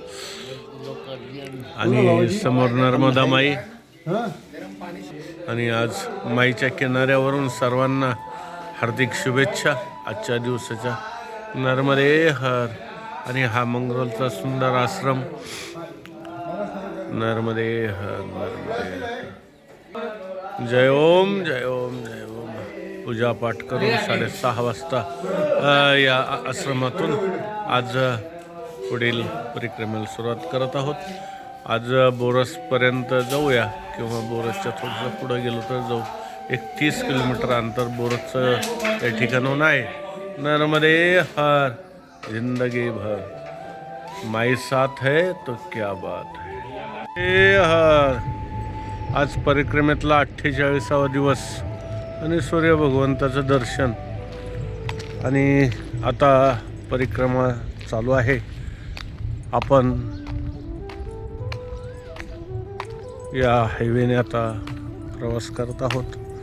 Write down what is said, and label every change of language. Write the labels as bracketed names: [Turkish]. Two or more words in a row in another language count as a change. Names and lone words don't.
[Marathi] आणि समोर नर्मदा माई आणि आज माईच्या किनाऱ्यावरून सर्वांना हार्दिक शुभेच्छा आजच्या दिवसाच्या. नर्मदे हर. आणि हा मंगरोलचा सुंदर आश्रम. नर्मदे हर नर्मदे हर. जय ओम जय ओम जय ओम. पूजापाठ करून 6:30 वाजता या आश्रमातून आज पुढील परिक्रमेला सुरुवात करत आहोत. आज बोरसपर्यंत जाऊया किंवा बोरसच्या थोडंसं पुढं गेलो तर जाऊ. 30 किलोमीटर अंतर बोरसचं त्या ठिकाणाहून आहे. नर्मदे हर. [Hindi] जिंदगी भर माई साथ है तो क्या बात है. [Marathi] हर. आज परिक्रमेतला 48वा दिवस आणि सूर्य भगवंताचं दर्शन. आणि आता परिक्रमा चालू आहे. आपण या हायवेने आता प्रवास करत आहोत.